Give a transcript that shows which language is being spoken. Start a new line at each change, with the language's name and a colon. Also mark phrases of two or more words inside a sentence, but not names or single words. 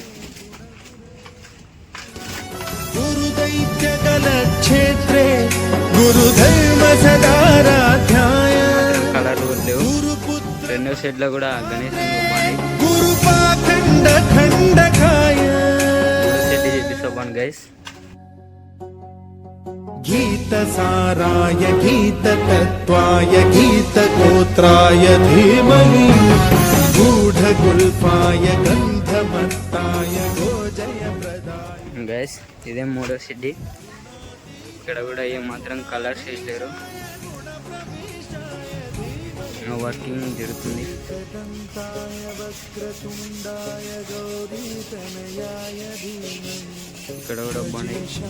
Telugu: కలర్లు కొట్టలేవు. రెండో షెడ్ లో కూడా గణేష్ షెడ్ చూపిస్తాను గైస్.
Sanskrit: गीतसाराय गीततत्त्वाय गीतगोत्राय धीमहि गूढगुल्फाय गन्धमत्ताय गोजयप्रदाय।
Telugu: గైస్ ఇదే మూడో షెడ్. ఇక్కడ కూడా ఏమాత్రం కలర్స్ వేయలేరు. వర్కింగ్ జరుగుతుంది. ఇక్కడ కూడా బాగున్నాయి.